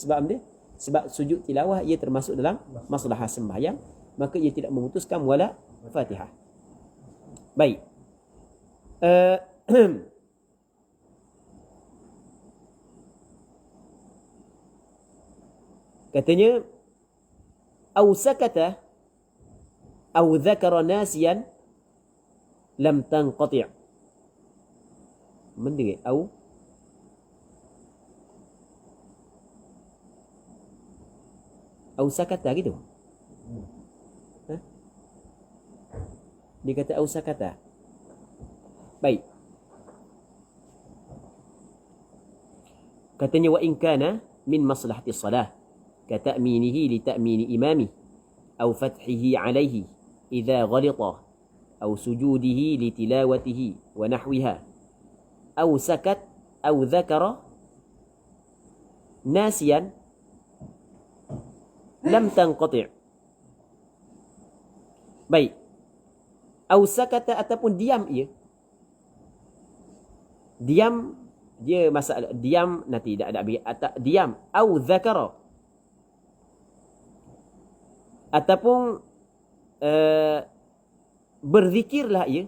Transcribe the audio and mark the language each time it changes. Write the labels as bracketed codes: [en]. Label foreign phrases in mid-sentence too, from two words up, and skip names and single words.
[ms] Sebab sujud tilawah ia termasuk dalam maslahah sembahyang. Maka ia tidak memutuskan [ar] ولاء الفاتحة. [ms] Baik. [ar] Katanya أو سكت أو ذكر ناسيا لم تنقطع'. [ms] Mendengar [ar] أو سكت [ms] gitu. Dia kata [ar] أو سكت. [ms] Baik. [ar] Katanya وإن كان من مصلحة الصلاة كتأمينه لتأمين إمامه أو فتحه عليه إذا غلط أو سجوده لتلاوته ونحوها أو سكت أو ذكر ناسيا لم تنقطع'. [ms] Baik. [ar] أو سكت [ms] ataupun diam ia. Diam dia masalah diam nanti tak ada bagi diam [ar] أو ذكر. [ms] Ataupun berzikirlah ia.